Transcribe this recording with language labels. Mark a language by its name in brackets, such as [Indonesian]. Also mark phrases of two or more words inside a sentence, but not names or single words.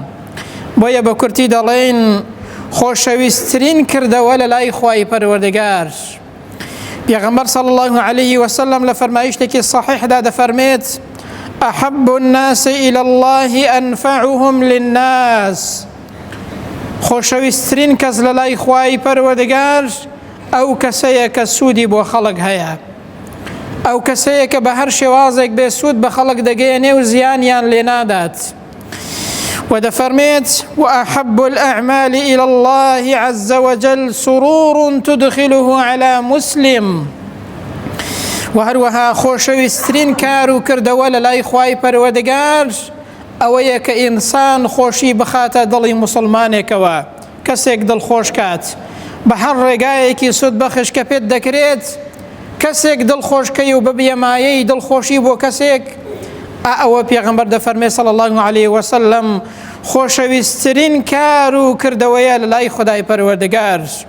[Central Kurdish] بۆیە بە کورتی دەڵێن خۆشەویستترین کردەوە لەلای خوای پەروەردگار. پێغەمبەر [Arabic] صلی الله عليه وسلم [Central Kurdish] لە فەرمایشتێکی صحیحدا دەفەرمێت: [Arabic] أحب الناس إلى الله أنفعهم للناس. [Central Kurdish] خۆشەویستترین کەس لەلای خوای پەروەردگار ئەو کەسەیە کە سوودی بۆ خەڵک هەیە، ئەو کەسەیە کە بە هەر شێوازێک بێ سوود بە خەڵک دەگەیەنێ و زیانیان لێ نادات. ودەفەرمێت: [Arabic] وأحب الأعمال إلى الله عز وجل سرور تدخله على مسلم. [Central Kurdish] و هەروەها خۆشەویستترین کار و کردەوە لەلای خوای پەروەردگار ئەوەیە کە ئینسان خۆشی بخاتە دڵی موسڵمانێکەوە، کەسێک دڵخۆش کات بە هەر ڕێگایەکی سود بەخش کە پێت دەکرێت. کەسێک دڵخۆشکەی و ببیە مایەی دڵخۆشی بۆ کەسێک، ئەوە پێغەمبەر دەفەرمێ [Arabic] صلی الله عليه وسلم [Central Kurdish] خۆشەویستترین کار و کردەوەیە لەلای خودای پەروەردگار.